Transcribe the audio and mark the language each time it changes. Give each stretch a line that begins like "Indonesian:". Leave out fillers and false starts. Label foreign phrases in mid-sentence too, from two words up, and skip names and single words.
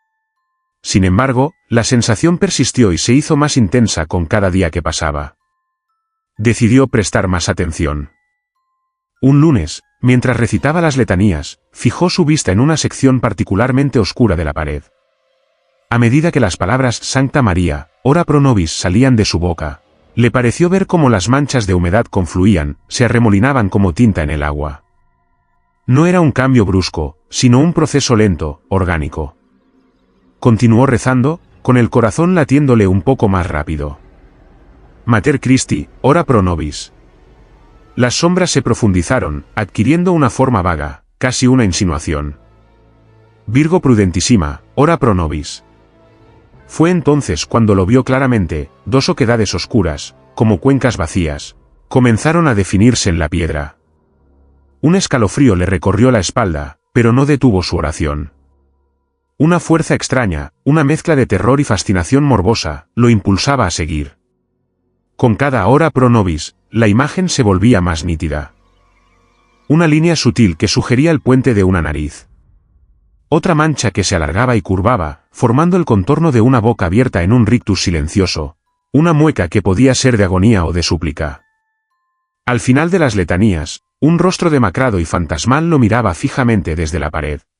Spanish: Sin embargo, la sensación persistió y se hizo más intensa con cada día que pasaba. Decidió prestar más atención. Un lunes, mientras recitaba las letanías, fijó su vista en una sección particularmente oscura de la pared. A medida que las palabras
Latin: Sancta María, ora pro nobis
Spanish: salían de su boca, le pareció ver cómo las manchas de humedad confluían, se arremolinaban como tinta en el agua. No era un cambio brusco, sino un proceso lento, orgánico. Continuó rezando, con el corazón latiéndole un poco más rápido.
Latin: Mater Christi, ora pro nobis.
Spanish: Las sombras se profundizaron, adquiriendo una forma vaga, casi una insinuación.
Latin: Virgo prudentísima, ora pro nobis.
Spanish: Fue entonces cuando lo vio claramente, dos oquedades oscuras, como cuencas vacías, comenzaron a definirse en la piedra. Un escalofrío le recorrió la espalda, pero no detuvo su oración. Una fuerza extraña, una mezcla de terror y fascinación morbosa, lo impulsaba a seguir. Con cada
Latin: ora pro nobis,
Spanish: la imagen se volvía más nítida. Una línea sutil que sugería el puente de una nariz. Otra mancha que se alargaba y curvaba, formando el contorno de una boca abierta en un rictus silencioso, una mueca que podía ser de agonía o de súplica. Al final de las letanías, un rostro demacrado y fantasmal lo miraba fijamente desde la pared.